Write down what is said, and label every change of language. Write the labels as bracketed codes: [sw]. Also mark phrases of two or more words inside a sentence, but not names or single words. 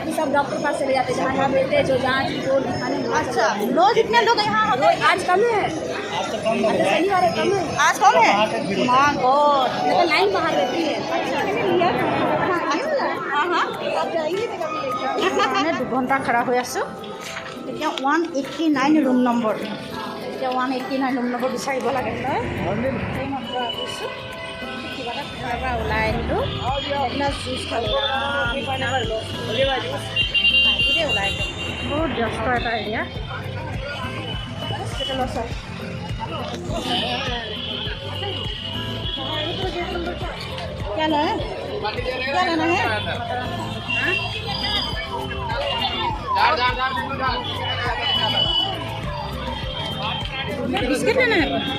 [hi] बाकी सब डॉक्टर पास चले जाते हैं, जहाँ जहाँ मिलते हैं, जो जाँच रिपोर्ट दिखाने में। अच्छा, रोज इतने लोग यहाँ होते हैं? आज कम है, आज तो कम लग रहा है। शनिवार कम है, आज कौन है? माँ गॉड, लेकिन लाइन बाहर रहती है। हाँ हाँ, मैं 2 घंटा खड़ा हो आছোঁ। [as] এতিয়া 189 [en] room number, [as] এতিয়া 189 [en] room number [as] বিচাৰিব লাগে নহয়। সেই মাত্ৰ আহিছোঁ, কিবা এটা খোৱাৰ পৰা ওলাই আহিলোঁ, এগিলাছ জুচ খালোঁ। ওলাই বহুত ব্যস্ত এটা এৰিয়া হস্পিটেলৰ ওচৰত। [hi] क्या लेना है? क्या लेना है? बिस्किट लेना है?